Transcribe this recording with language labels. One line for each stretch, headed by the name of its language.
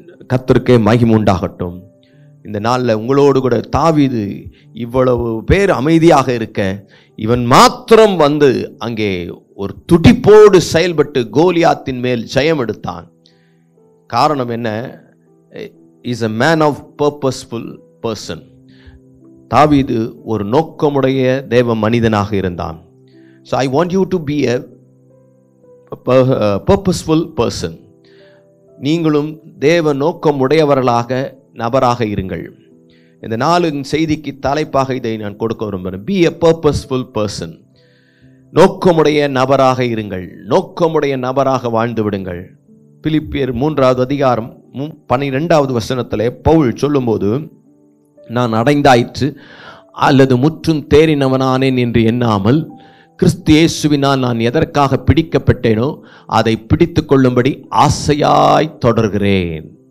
Tamil: கர்த்தருக்கே மகிமை உண்டாகட்டும். இந்த நாளில் உங்களோடு கூட தாவீது இவ்வளவு பேர் அமைதியாக இருக்க, இவன் மாத்திரம் வந்து அங்கே ஒரு துடிப்போடு செயல்பட்டு கோலியாத்தின் மேல் ஜெயம் எடுத்தான். காரணம் என்ன?
English: Is a man of purposeful person.
Tamil: தாவீது ஒரு நோக்கமுடைய தேவ மனிதனாக இருந்தான்.
English: So I want you to be a purposeful person.
Tamil: நீங்களும் தேவ நோக்கமுடையவர்களாக நபராக இருங்கள். இந்த நாளின் செய்திக்கு தலைப்பாக இதை நான் கொடுக்க விரும்புகிறேன்.
English: Be a purposeful person.
Tamil: நோக்கமுடைய நபராக இருங்கள், நோக்கமுடைய நபராக வாழ்ந்து விடுங்கள். பிலிப்பியர் 3வது அதிகாரம் 12வது வசனத்திலே பவுல் சொல்லும்போது, நான் அடைந்தாயிற்று அல்லது முற்றும் தேறினவனானேன் என்று எண்ணாமல், கிறிஸ்து இயேசுவினால் நான் எதற்காக பிடிக்கப்பட்டேனோ அதை பிடித்து கொள்ளும்படி ஆசையாய் தொடர்கிறேன்.